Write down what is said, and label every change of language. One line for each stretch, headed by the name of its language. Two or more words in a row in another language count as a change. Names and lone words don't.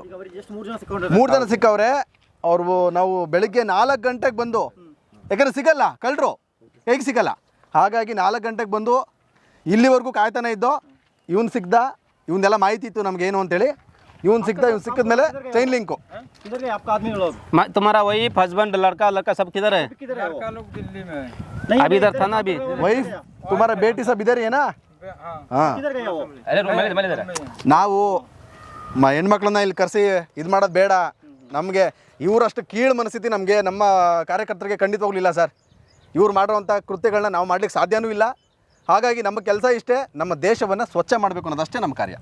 Kannada: ಈಗ ಅವರಿಗೆ ಎಷ್ಟು 3 ಜನ ಸಿಕ್ಕೊಂಡ್ರೆ 3 ಜನ ಸಿಕ್ಕವ್ರೆ. ಅವ್ರು ನಾವು ಬೆಳಿಗ್ಗೆ 4 ಗಂಟೆಗೆ ಬಂದು, ಯಾಕಂದ್ರೆ ಸಿಗಲ್ಲ ಕಳ್ಳರು, ಹೇಗೆ ಸಿಗಲ್ಲ, ಹಾಗಾಗಿ 4 ಗಂಟೆಗೆ ಬಂದು ಇಲ್ಲಿವರೆಗೂ ಕಾಯ್ತಾನೆ ಇದ್ದೋ. ಇವನು ಸಿಗ್ದ, ಇವನ್ನೆಲ್ಲ ಮಾಹಿತಿ ಇತ್ತು ನಮ್ಗೇನು ಅಂತೇಳಿ. ಇವನು ಸಿಕ್ಕಿದ್ಮೇಲೆ ಚೈನ್ ಲಿಂಕು.
Hindi: इधर के आपका आदमी लोग तुम्हारा वाइफ हस्बैंड लड़का सब किधर है? लड़का लोग दिल्ली में है। नहीं अभी इधर था ना अभी? वाइफ तुम्हारा बेटी सब
Kannada: ಇದಾರೆ ಏನಾ?
Hindi: ಹಾಂ, किधर गया वो? अरे रूम में इधर
Kannada: ನಾವು ಹೆಣ್ಮಕ್ಳನ್ನ ಇಲ್ಲಿ ಕರೆಸಿ ಇದು ಮಾಡೋದು ಬೇಡ. ನಮಗೆ ಇವರಷ್ಟು ಕೀಳು ಮನಸ್ಥಿತಿ ನಮಗೆ ನಮ್ಮ ಕಾರ್ಯಕರ್ತರಿಗೆ ಖಂಡಿತವಾಗ್ಲಿಲ್ಲ ಸರ್. ಇವ್ರು ಮಾಡಿರೋಂಥ ಕೃತ್ಯಗಳನ್ನ ನಾವು ಮಾಡ್ಲಿಕ್ಕೆ ಸಾಧ್ಯನೂ ಇಲ್ಲ. ಹಾಗಾಗಿ ನಮ್ಮ ಕೆಲಸ ಇಷ್ಟೇ, ನಮ್ಮ ದೇಶವನ್ನು ಸ್ವಚ್ಛ ಮಾಡಬೇಕು ಅನ್ನೋದಷ್ಟೇ ನಮ್ಮ ಕಾರ್ಯ.